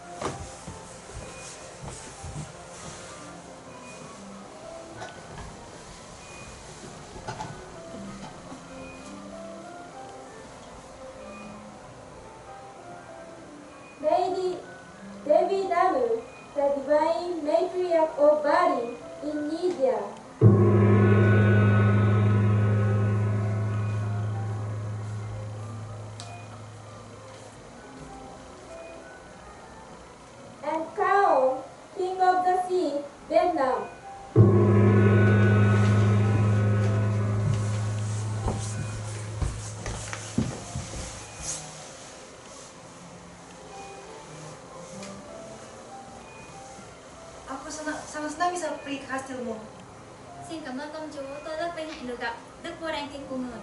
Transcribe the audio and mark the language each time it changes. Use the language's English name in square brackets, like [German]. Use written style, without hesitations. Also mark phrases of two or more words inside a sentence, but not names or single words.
[English] Lady Devi Danu, the divine matriarch of Bali in India. And Kao, king of the sea, Vietnam. [Indonesian] Aku sama senang bisa pergi ke kastilmu. [Vietnamese] Xin cảm ơn công chúa, tôi rất vinh hạnh được gặp đức vua đăng kinh của người.